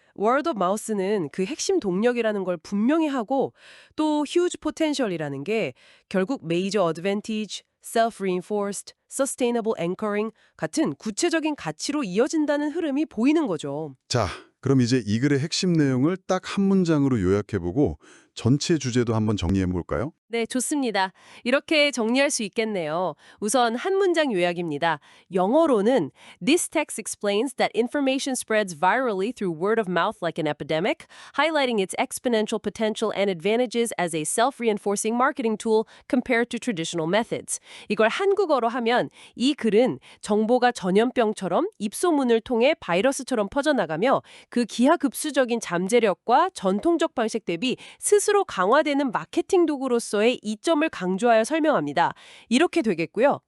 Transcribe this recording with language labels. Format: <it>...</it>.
<en>word of mouth</en> <ko>는 그 핵심 동력이라는 걸 분명히 하고 또</ko> <en>huge potential</en> <ko>이라는 게 결국</ko> <en>major advantage, self-reinforced, sustainable anchoring</en> <ko>같은 구체적인 가치로 이어진다는 흐름이 보이는 거죠. 자, 그럼 이제 이 글의 핵심 내용을 딱 한 문장으로 요약해보고 전체 주제도 한번 정리해 볼까요? 네, 좋습니다. 이렇게 정리할 수 있겠네요. 우선 한 문장 요약입니다. 영어로는</ko> <en>This text explains that information spreads virally through word of mouth like an epidemic, highlighting its exponential potential and advantages as a self-reinforcing marketing tool compared to traditional methods.</en> <ko>이걸 한국어로 하면 이 글은 정보가 전염병처럼 입소문을 통해 바이러스처럼 퍼져나가며 그 기하급수적인 잠재력과 전통적 방식 대비 스스로 강화되는 마케팅 도구로서의 이점을 강조하여 설명합니다. 이렇게 되겠고요.</ko>